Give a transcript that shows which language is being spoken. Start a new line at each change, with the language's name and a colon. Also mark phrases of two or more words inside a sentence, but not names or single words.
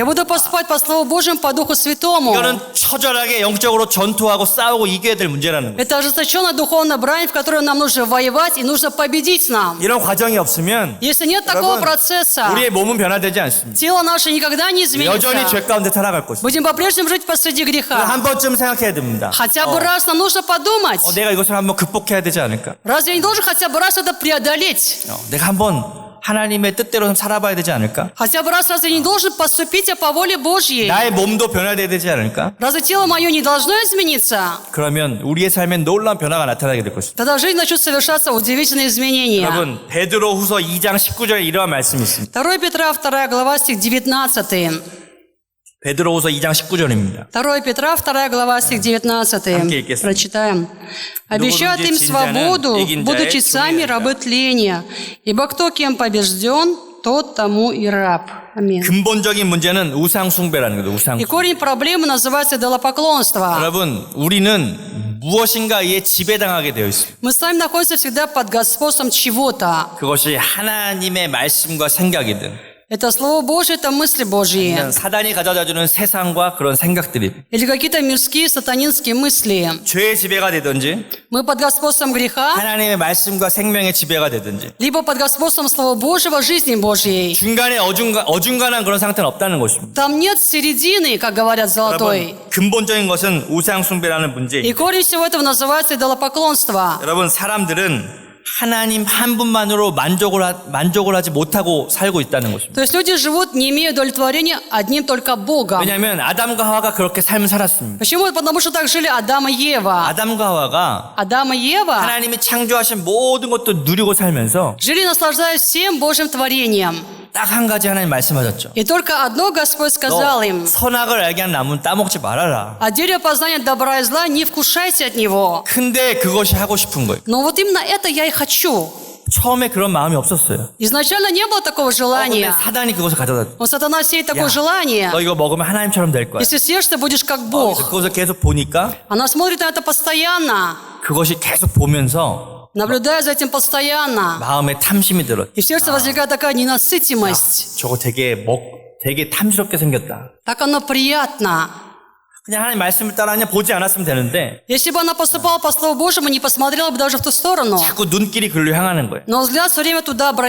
Russian: Я буду поступать по Слову Божьему, по Духу Святому.
Korean: 이거는 처절하게 영적으로 전투하고 싸우고 이겨야 될 문제라는 거예요.
Russian: Это ожесточенная духовная брань, в которой нам нужно воевать и нужно победить нам.
Korean: 이런 과정이 없으면
Russian: Если нет такого
Korean: 여러분,
Russian: процесса,
Korean: 우리의 몸은 변화되지 않습니다.
Russian: тело наше никогда не
Korean: 여전히
Russian: изменится.
Korean: 죄 가운데 살아갈 것입니다.
Russian: Будем по-прежнему жить посреди греха.
Korean: 한 번쯤 생각해야 됩니다.
Russian: Хотя бы раз нам нужно подумать.
Korean: 내가 이것을 한번 극복해야 되지 않을까?
Russian: Разве я не должен хотя бы раз это преодолеть?
Korean: 내가 한번 하나님의 뜻대로 살아봐야 되지 않을까?
Russian: Хотя бы раз разве я не должен поступить по воле Божьей?
Korean: 나의 몸도 변화돼야 되지 않을까?
Russian: Разве тело мое не должно измениться?
Korean: 그러면 우리의 삶엔 놀라운 변화가 나타나게 될 것입니다.
Russian: Тогда в жизни начнут совершаться удивительные изменения.
Korean: 여러분 베드로후서 2장 19절에 이러한 말씀이 있습니다.
Russian: 2 Петра, 2 глава, стих 19.
Korean: 베드로후서 2장 19절입니다.
Russian: 2 Петра, 2 глава, стих 19.
Korean: 함께 읽겠습니다.
Russian: Прочитаем. «Обещают им свободу, будучи сами рабы тления, ибо кто кем побежден, тот тому и раб». Аминь.
Korean: 근본적인 문제는 우상 숭배라는 거죠. 우상.
Russian: И корень проблемы называется идолопоклонство.
Korean: 여러분 우리는 무엇인가에 지배당하게 되어 있습니다.
Russian: Мы с вами находимся всегда под господством чего-то.
Korean: 그것이 하나님의 말씀과 생각이든
Russian: Это Слово Божье, это мысли Божьи.
Korean: 그냥 사단이 가져다주는 세상과 그런 생각들이
Russian: Или какие-то мирские, сатанинские мысли.
Korean: 죄의 지배가 되든지
Russian: Мы под господством греха,
Korean: 하나님의 말씀과 생명의 지배가 되든지
Russian: либо под господством Слова Божьего, жизни Божьей.
Korean: 중간에 어중간한 그런 상태는 없다는 것입니다.
Russian: Там нет середины, как говорят золотой.
Korean: 여러분 근본적인 것은 우상 숭배라는 문제.
Russian: И корень всего этого называется идолопоклонство.
Korean: 여러분 사람들은 하나님 한 분만으로 만족을 하지 못하고 살고 있다는 것입니다.
Russian: То есть люди живут, не имея удовлетворения одним только Богом.
Korean: 왜냐하면 아담과 하와가 그렇게 삶을 살았습니다.
Russian: Почему? Потому что так жили Адам и Ева.
Korean: 아담과 하와가
Russian: Адам и Ева
Korean: 하나님이 창조하신 모든 것도 누리고 살면서
Russian: жили, наслаждаясь всем Божьим творением.
Korean: 딱 한 가지 하나님 말씀하셨죠.
Russian: И только одно Господь сказал
Korean: 너
Russian: им:
Korean: 선악을 알게 한 나무는 따먹지 말아라.
Russian: «От дерева познания добра и зла не вкушайте от него».
Korean: 근데 그것이 하고 싶은 거예요.
Russian: Но вот именно это я и хочу.
Korean: 처음에 그런 마음이 없었어요.
Russian: Изначально не было такого
Korean: 근데
Russian: желания.
Korean: 사단이 그것을 가져다 줘.
Russian: Но сатана сеет такое
Korean: 야,
Russian: желание.
Korean: 너 이거 먹으면 하나님처럼 될 거야.
Russian: Если съешь, ты будешь как Бог.
Korean: 그것을 계속 보니까
Russian: Она смотрит на это постоянно,
Korean: 그것이 계속 보면서
Russian: наблюдая за этим постоянно.
Korean: 마음에 탐심이 들어.
Russian: И в сердце возникает такая ненасытимость.
Korean: 저거 되게 탐스럽게 생겼다.
Russian: Так оно приятно.
Korean: 그냥 하나님 말씀을 따라 그냥 보지 않았으면 되는데
Russian: Если бы она поступала по Слову Божьему, не посмотрела бы даже в ту сторону.
Korean: 자꾸 눈길이 글로 향하는 거예요.
Russian: Но взгляд все время туда
Korean: 여러분